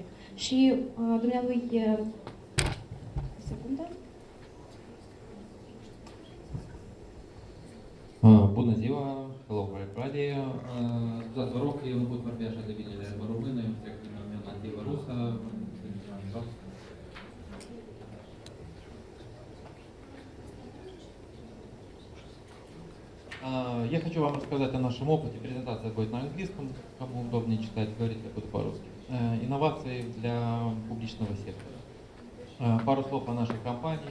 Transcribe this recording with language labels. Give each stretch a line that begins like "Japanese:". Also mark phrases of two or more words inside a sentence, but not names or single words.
Romanian: Și dumnealui, o secundă. Bună ziua,
English: hello everybody.
Romanian: Vă rog, eu nu pot vorbi așa de bine limba română, eu trec din mea nativă rusă.
Russian: Я хочу вам рассказать о нашем опыте. Презентация будет на английском, кому удобнее читать, говорить я буду по-русски. Инновации для публичного сектора. Пару слов о нашей компании.